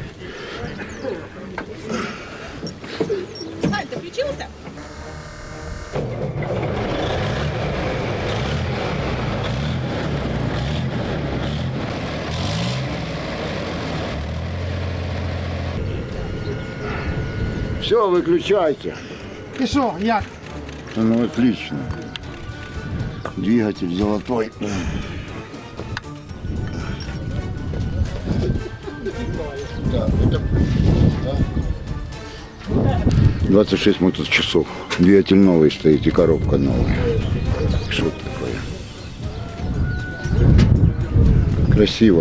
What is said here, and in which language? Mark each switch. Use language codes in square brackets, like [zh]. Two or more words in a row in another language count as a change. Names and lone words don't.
[ru] Ань, ты включился? Все, выключайте. [uk] І що, як? [ru] Ну, отлично. Двигатель золотой. Да, это... 26 моточасов. Двигатель новый стоит и коробка новая. Что такое? Красиво.